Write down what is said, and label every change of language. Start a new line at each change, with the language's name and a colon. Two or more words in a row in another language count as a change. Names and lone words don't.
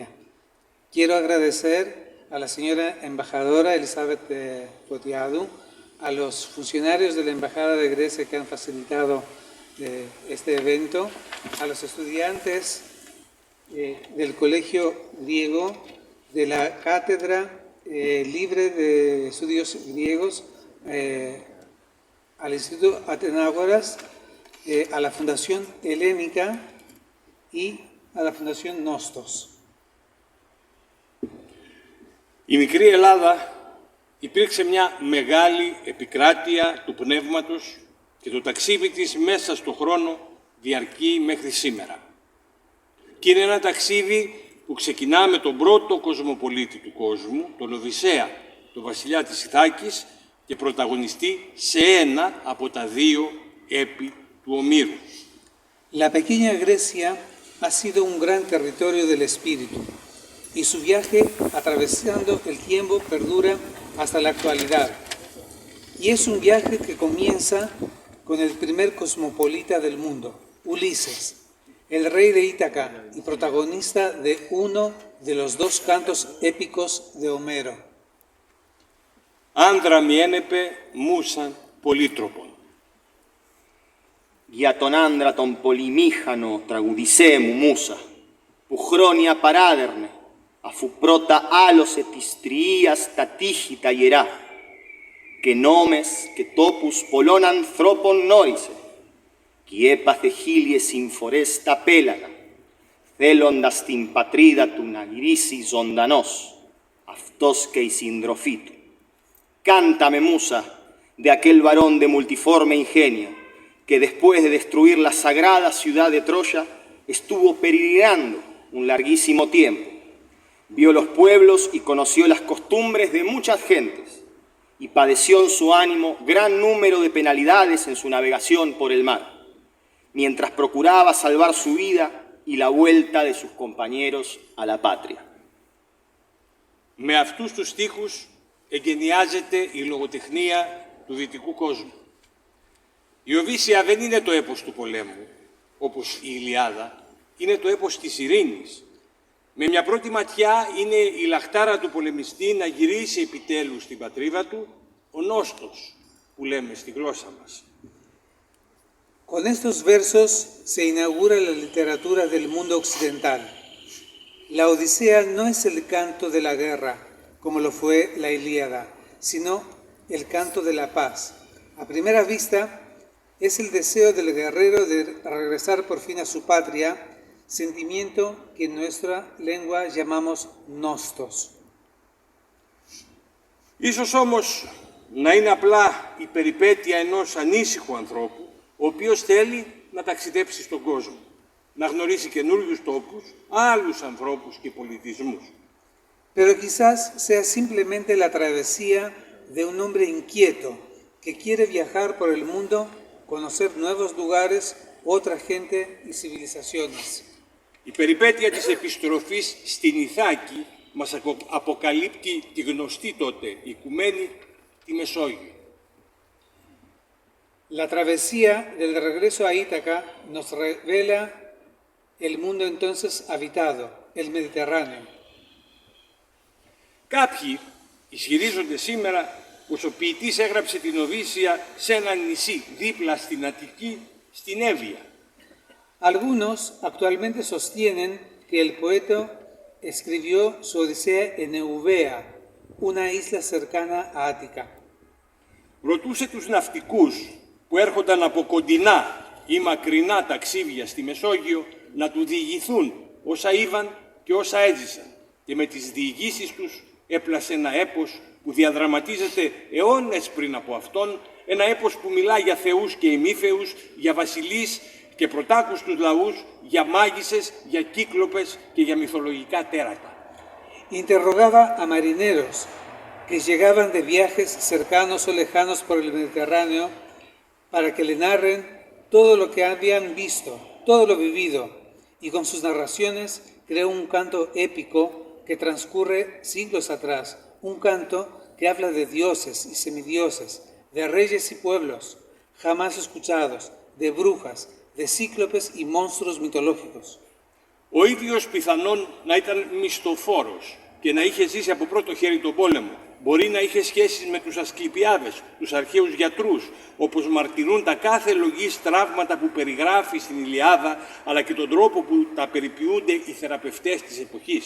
Spanish: Quiero agradecer a la señora embajadora Elizabeth Fotiadou, a los funcionarios de la Embajada de Grecia que han facilitado este evento, a los estudiantes del Colegio Griego, de la Cátedra Libre de Estudios Griegos, al Instituto Atenágoras, a la Fundación Helénica y a la Fundación Nostos.
Greek: Η μικρή Ελλάδα υπήρξε μια μεγάλη επικράτεια του πνεύματος και το ταξίδι της μέσα στον χρόνο διαρκεί μέχρι σήμερα. Και είναι ένα ταξίδι που ξεκινά με τον πρώτο κοσμοπολίτη του κόσμου, τον Οδυσσέα, τον βασιλιά της Ιθάκης και πρωταγωνιστή σε ένα από τα δύο έπι του Ομήρου.
Spanish: La pequeña Grecia ha sido un gran territorio del espíritu y su viaje atravesando el tiempo perdura hasta la actualidad. Y es un viaje que comienza con el primer cosmopolita del mundo, Ulises, el rey de Ítaca y protagonista de uno de los dos cantos épicos de Homero.
Greek: Άνδρα μη ένεπε μούσαν πολύτροπον. Για τον άντρα τον πολυμήχανο τραγουδισέ μου Μούσα, που χρόνια παράδερνε, αφού πρώτα άλωσε της τριείας τα τείχη τα ιερά, και νόμες και τόπους πολλών ανθρώπων νόρισε, κι έπαθε χίλιες συμφορές τα πέλαγα, θέλοντας την πατρίδα του να γυρίσει ζωντανός, αυτός και η συντροφή του.
Spanish: Cántame, Musa, de aquel varón de multiforme ingenio, que después de destruir la sagrada ciudad de Troya, estuvo peregrinando un larguísimo tiempo. Vio los pueblos y conoció las costumbres de muchas gentes, y padeció en su ánimo gran número de penalidades en su navegación por el mar, mientras procuraba salvar su vida y la vuelta de sus compañeros a la patria.
Greek: Με αυτούς τους στίχους εγκαινιάζεται η λογοτεχνία του δυτικού κόσμου. Η Οδύσσεια δεν είναι το έπος του πολέμου, όπως η Ιλιάδα, είναι το έπος της ειρήνης. Με μια πρώτη ματιά είναι η λαχτάρα του πολεμιστή να γυρίσει επιτέλους στην πατρίδα του, ο Νόστος, που λέμε στη γλώσσα μας.
Spanish: Con estos versos se inaugura la literatura del mundo occidental. La Odisea no es el canto de la guerra, como lo fue la Ilíada, sino el canto de la paz. A primera vista, es el deseo del guerrero de regresar por fin a su patria, sentimiento que en nuestra lengua llamamos nostos.
Greek: Ίσως όμως να είναι απλά η περιπέτεια ενός ανήσυχου ανθρώπου, ο οποίος θέλει να ταξιδέψει στον κόσμο, να γνωρίσει καινούριους τόπους, άλλους ανθρώπους και πολιτισμούς.
Spanish: Pero quizás sea simplemente la travesía de un hombre inquieto que quiere viajar por el mundo, conocer nuevos lugares, otra gente y civilizaciones.
Greek: Η περιπέτεια της επιστροφής στην Ιθάκη μας αποκαλύπτει τη γνωστή τότε οικουμένη τη Μεσόγειο.
Spanish: La travesía del regreso a Ítaca nos revela el mundo entonces habitado, el Mediterráneo.
Greek: Κάποιοι ισχυρίζονται σήμερα πως ο ποιητής έγραψε την Οδύσσεια σε ένα νησί δίπλα στην Αττική, στην Εύβοια.
Spanish: Algunos actualmente sostienen que el poeta escribió su Odisea en Eubea, una isla cercana a Ática.
Greek: Ρωτούσε τους ναυτικούς που έρχονταν από κοντινά ή μακρινά ταξίδια στη Μεσόγειο να του διηγηθούν όσα είδαν και όσα έζησαν, και με τις διηγήσεις τους έπλασε ένα έπος που διαδραματίζεται αιώνες πριν από αυτόν, ένα έπος που μιλά για θεούς και ημίθεους, για βασιλείς και πρωτάκουστους λαούς, για μάγισσες, για κύκλοπες και για μυθολογικά τέρατα.
Spanish: Interrogaba a marineros que llegaban de viajes cercanos o lejanos por el Mediterráneo para que le narren todo lo que habían visto, todo lo vivido, y con sus narraciones creó un canto épico que transcurre siglos atrás, un canto que habla de dioses y semidioses, de reyes y pueblos jamás escuchados, de brujas, de cíclopes y monstruos mitológicos.
Greek: Ο ίδιος πιθανόν να ήταν μισθοφόρος και να είχε ζήσει από πρώτο χέρι τον πόλεμο. Μπορεί να είχε σχέσεις με τους Ασκληπιάδες, τους αρχαίους γιατρούς, όπως μαρτυρούν τα κάθε λογής τραύματα που περιγράφει στην Ιλιάδα, αλλά και τον τρόπο που τα περιποιούνται οι θεραπευτές της εποχής.